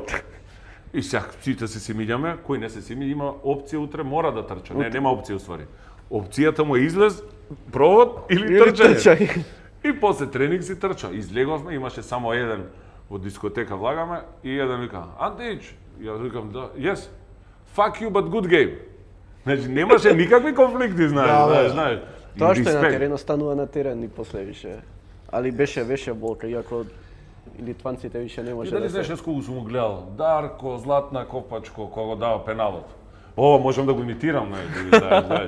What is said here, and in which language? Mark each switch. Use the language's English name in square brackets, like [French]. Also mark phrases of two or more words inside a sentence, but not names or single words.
[Macedonian] И сега сите се симињаме, кој не се сими, има опција утре, мора да трча. Нема опција уствари. Опцијата му е излез, провод или трчање. И после тренинг си трча. Излеговме, имаше само еден во дискотека влагаме и еден вика, Антич, јас викам, да, [English] yes, fuck you, but good game. [Macedonian] Значи, немаше никакви конфликти, знаеш. Тоа што е на терен, останува на терен и после више. Али беше болка, иако литванците више не може да се... И дали знаеш кога сум го гледал? Дарко, Златна Копачко, кога го дава пеналот. Ова можам да го имитирам, знаеш,